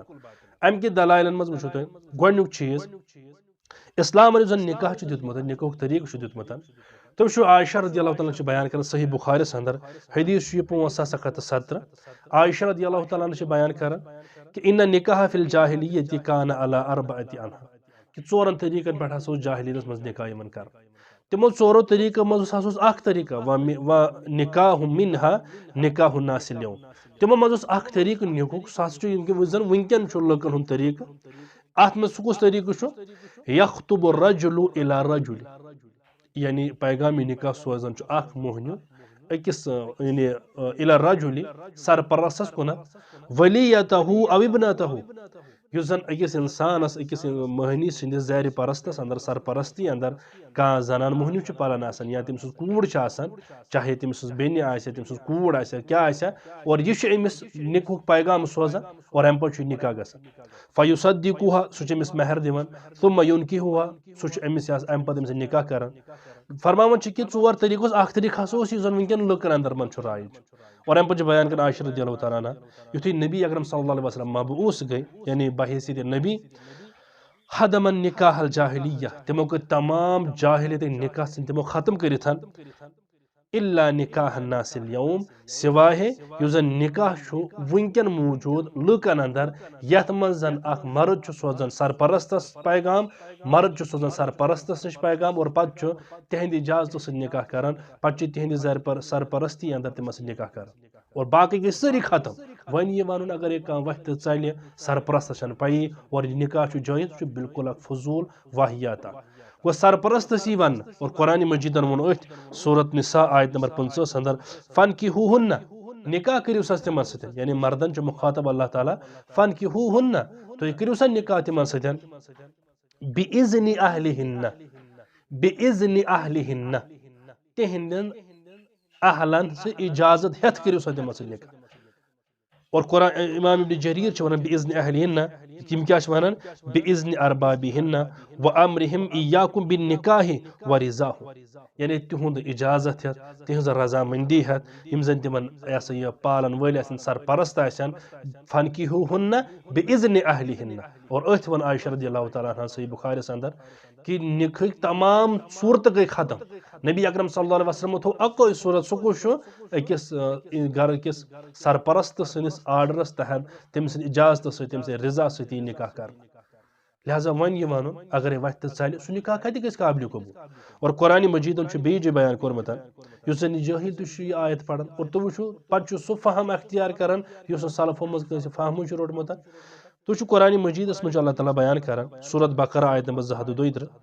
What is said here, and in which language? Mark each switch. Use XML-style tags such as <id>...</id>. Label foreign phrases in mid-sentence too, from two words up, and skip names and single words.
<ks>امہِ کہِ دلایلن منٛز وٕچھو تُہۍ گۄڈنیُک چیٖز اسلامن یُس زن نکاح چھُ دیُتمُت نکاحُک طریقہٕ چھُ دیُتمُت تم چھُ عائشہ</ks> <ar>رضی اللہ تعالیٰ</ar> <ks>بیان کران صحیح بخارس اندر حدیث چھُ 5717 عائشہ</ks> <ar>رضی اللہ تعالیٰ</ar> <ks>چھِ بیان کران کہ</ks> <ar>ان نکاح فی الجاہلیۃ کان علی اربعۃ انحا</ar> <ks>کہ ژورن طریقن پٮ۪ٹھ ہسا اوس جاہلیتس منٛز نکاح یِوان کران تمو ژورو طریقو منٛز ہسا اوس اکھ طریقہ</ks> <ar>و نکاح منہا نکاح الناس اليوم</ar> <ks>تمو منٛز اوس اکھ طریقہٕ نکاحُک سُہ ہسا چھُ یُس زن ونکٮ۪ن چھُ لُکن ہُنٛد طریقہٕ اتھ منٛز سُہ کُس طریقہٕ چھُ یخطب</ks> <ar>الرجل الی رجل</ar> <ks>یعنی پیغامی نکاح سوزان چھُ اکھ موہنیو أکِس یعنی</ks> <ar>الی الرجل</ar> <ks>سرپرستس کُنتھ</ks> <ar>ولیتہ او ابنتہ</ar> <ks>یُس زن أکِس اِنسانس أکِس مٔہنی سٕنٛدِس زارِ پرستس اندر سرپرستی اندر کانٛہہ زنان مٔہنیوٗ چھُ پران آسان یا تٔمۍ سٕنٛز کوٗر چھِ آسان چاہے تٔمۍ سٕنٛز بیٚنہِ آسہِ تٔمۍ سٕنٛز کوٗر آسہِ کیٛاہ آسہِ اور یہِ چھُ أمِس نِکہُک پیغام سوزان اور اَمہِ پتہٕ چھُ نِکاح گژھان فیُصدِقُہا سُہ چھُ أمِس مہر دِوان</ks> <ar>ثُمَّ یُنکِحُہا</ar> <ks>سُہ چھُ أمِس اَمہِ پتہٕ أمِس سۭتۍ نِکاح کران فرماوان چھِ کہِ ژور طریٖقہٕ اوس اکھ طریٖقہٕ ہسا اوس یُس زن وٕنکٮ۪ن لُکن اندر منٛز چھُ رایج اور اَمہِ پتہٕ چھُ بیان کران عائشہ</ks> <ar>رضی اللہ تعالیٰ عنہ</ar> <ks>یُتھُے نبی اکرم</ks> <ar>صلی اللہ علیہ وسلم</ar> <ks>مبعوث گٔے یعنی بحیثیت نبی</ks> <ar>حدمن نکاح الجاہلیہ</ar> <ks>تِمو کٔرۍ تمام جاہلیتٕکۍ نکاح تِمو ختم کٔرِتھ</ks> <ar>الا نکاح الناس اليوم</ar> <ks>سوائے یُس زن نکاح چھُ وٕنکٮ۪ن موجوٗد لُکن اندر یتھ منٛز زن اکھ مرد چھُ سوزان سرپرستس پیغام مرد چھُ سوزان سرپرستس نِش پیغام اور پتہٕ چھُ تِہنٛدِ اجازتہٕ سۭتۍ نکاح کران پتہٕ چھُ تِہنٛدِ سرپرستی اندر تِمن سۭتۍ نکاح کران اور باقٕے گٔے سٲری ختم وۄنۍ یہِ ونُن اگر یہِ کانٛہہ وتھِ تہٕ ژلہِ سرپرستس چھنہٕ پیی اور یہِ نکاح چھُ جٲیز چھُ بالکل اکھ فضوٗل واحیات اکھ گوٚو سرپرستس یی وننہٕ اور قرآنِ مجیدن ووٚن أتھۍ سورت نساء آیت نمبر 50 اندر فنکحوہن نکاح کٔرِو سا تِمن سۭتۍ یعنی مردن چھُ مخاطب اللہ تعالیٰ فنکحوہن تُہۍ کٔرِو سا نکاح تِمن سۭتۍ</ks> <ar>بِاِذنِ اہلِہن بِاِذنِ اہلِہن</ar> <ks>تِہنٛدٮ۪ن اہلن سۭتۍ اجازت ہٮ۪تھ کٔرِو سا تِمن سۭتۍ نکاح اور قرآن امام ابن جریٖر چھِ ونان</ks> <ar>بِاِذنِ اہلِہن</ar> <ks>تِم کیٛاہ چھِ ونان</ks> <ar>بِاِذنِ اربابِہن وامرِہم ایاکُم بالنکاح ورضاہُ</ar> <ks>یعنی تِہُنٛد اجازت ہٮ۪تھ تِہنٛز رضامندی ہٮ۪تھ یِم زن تِمن یہِ ہسا یہِ پالن وٲلۍ آسن سرپرست آسن</ks> <ar>فنکحوہن بِاِذنِ اہلِہن</ar> <ks>اور أتھۍ ووٚن عائشہ</ks> <ar>رضی اللہ تعالیٰ عنہ</ar> <ks>صحیح بخاریس اندر کہ نکاحٕکۍ تمام صوٗرتہٕ گٔے ختم نبی اکرم</ks> <ar>صلی اللہ علیہ وسلمو</ar> <ks>تھوٚو اکوے صوٗرت سُہ کُس چھُ أکِس گرٕکِس سرپرست سٕنٛدِس آرڈرس تحت تٔمۍ سٕنٛدِ اجازتہٕ سۭتۍ تٔمۍ سٕنٛدِ رضا سۭتۍ یی نکاح کرنہٕ لہذا وۄنۍ یہِ ونُن اگرے وتھِ تہٕ ژلہِ سُہ نکاح کتہِ گژھِ قابلِ قبوٗل اور قرآنِ مجیدن چھُ بیٚیہِ جایہِ بیان کوٚرمُت یُس زن یہِ جٲہل تہِ چھُ یہِ آیت پران اور تُہۍ وٕچھِو پتہٕ چھُ سُہ فہم اختیار کران یُس نہٕ سلفو منٛز کٲنٛسہِ فہمٕے چھُ روٚٹمُت تُہۍ چھُو قرآنِ مجیدس منٛز چھُ اللہ تعالیٰ بیان کران سورت بقرہ آیت نمبر 232</ks>